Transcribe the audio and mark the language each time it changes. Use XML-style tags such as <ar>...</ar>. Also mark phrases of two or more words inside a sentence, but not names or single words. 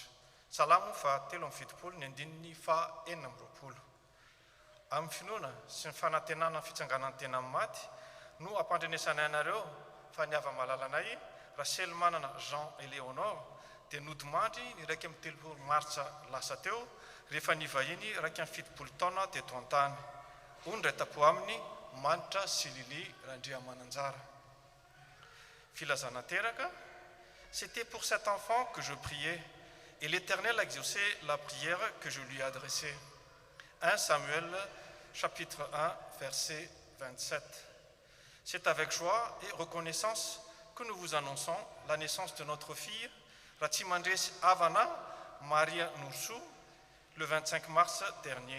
<mg>Salamo fa 7:4 amin'ny finoana sy ny fanantenana fitsanganan'ny tena amin'ny maty no ampandrenesanay anareo fa ny ava-malalanay Raselmanana Jean Eleonore dia nodimandry ny 13 Martsa lasa teo rehefa nivahiny 7 taona teto an-tany. Ondray tapo aminy Manitra sy Lili Randriamananjara. Filazana teraka,</mg> <fr>c'était pour cet enfant que je priais et l'Éternel a exaucé la prière que je lui adressais. 1 Samuel, chapitre 1, verset 27. C'est avec joie et reconnaissance que nous vous annonçons la naissance de notre fille, Ratimandres Avana Maria Noursou, le 25 mars dernier.</fr>